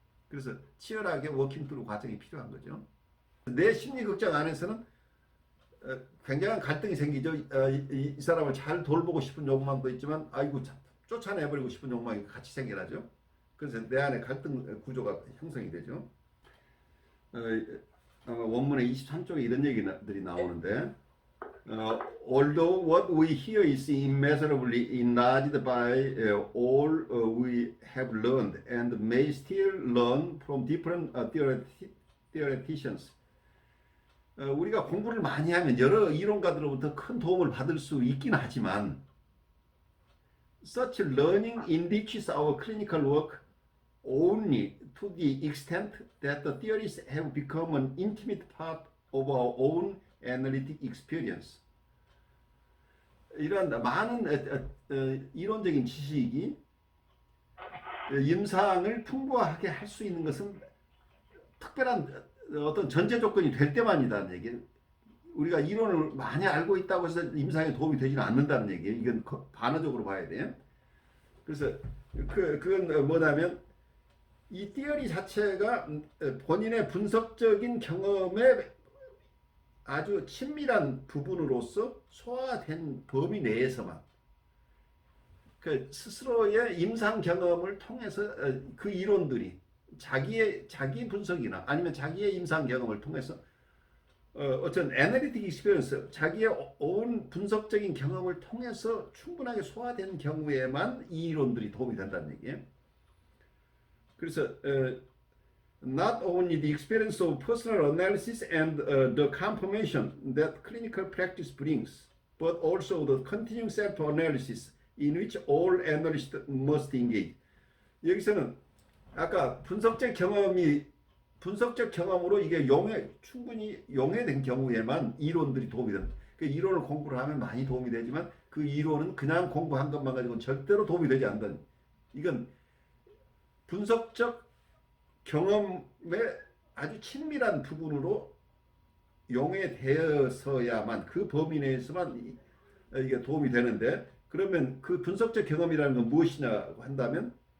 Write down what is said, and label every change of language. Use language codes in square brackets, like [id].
[ko] 그래서 치열하게 워킹 트루 과정이 필요한 거죠. 내 심리 극장 안에서는 굉장한 갈등이 생기죠. 이 사람을 잘 돌보고 싶은 욕망도 있지만 아이고 쫓아내버리고 싶은 욕망이 같이 생겨나죠. 그래서 내 안에 갈등 구조가 형성이 되죠. 원문의 23쪽에 이런 얘기들이 나오는데 [en] although what we hear is immeasurably enlarged by all we have learned and may still learn from different theoreticians. [ko] 우리가 공부를 많이 하면 여러 이론가들로부터 큰 도움을 받을 수 있긴 하지만 [en] such learning enriches our clinical work only to the extent that the theories have become an intimate part of our own analytic experience. [ko] 이런 많은 이론적인 지식이 임상을 풍부하게 할 수 있는 것은 특별한 어떤 전제 조건이 될 때만이다는 얘기예요. 우리가 이론을 많이 알고 있다고 해서 임상에 도움이 되지는 않는다는 얘기예요. 이건 반어적으로 봐야 돼요. 그래서 그건 뭐냐면 이 티어리 자체가 본인의 분석적인 경험의 아주 친밀한 부분으로서 소화된 범위 내에서만 그 스스로의 임상 경험을 통해서 그 이론들이 자기 분석이나 아니면 자기의 임상 경험을 통해서 어떤 [en] 애널리틱 익스피리언스 [ko] 자기의 온 분석적인 경험을 통해서 충분하게 소화된 경우에만 이 이론들이 도움이 된다는 얘기예요. 그래서 [en] not only the experience of personal analysis and the confirmation that clinical practice brings, but also the continuing self-analysis in which all analysts must engage. [ko] 여기서는 아까 분석적 경험으로 이게 충분히 용해된 경우에만 이론들이 도움이 된다. 그 이론을 공부를 하면 많이 도움이 되지만 그 이론은 그냥 공부한 것만 가지고는 절대로 도움이 되지 않는다. 이건 분석적 경험의 아주 친밀한 부분으로 용해되어서야만 그 범위 내에서만 이게 도움이 되는데 그러면 그 분석적 경험이라는 건 무엇이냐고 한다면